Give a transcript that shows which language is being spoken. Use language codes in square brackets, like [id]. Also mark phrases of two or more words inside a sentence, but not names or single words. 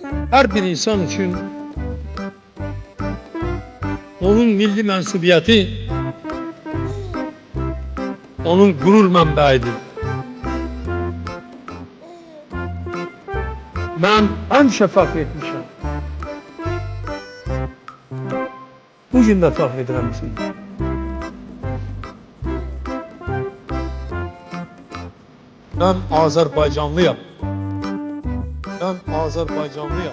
[tr] Her bir insan için onun milli mensubiyeti onun gurur mənbəyidir. [az] Ben həmişə fəxr etmişəm. Bugün də fəxr edirəm bizim. Ben Azərbaycanlıyam. Ben Azərbaycanlıyam.